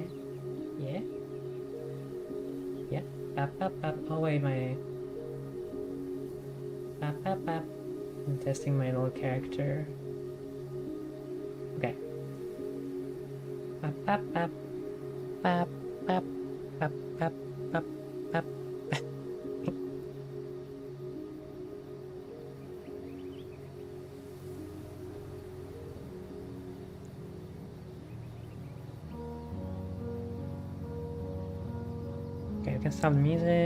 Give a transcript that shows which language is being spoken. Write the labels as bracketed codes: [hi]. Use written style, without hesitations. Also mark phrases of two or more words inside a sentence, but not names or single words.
[en] Yeah. Yeah. Bap, bap, bap. Oh wait, my... Bap, bap, bap. I'm testing my little character. Okay. Bap, bap, bap. Bap, bap, bap, bap, bap, bap. Okay, we can stop the music.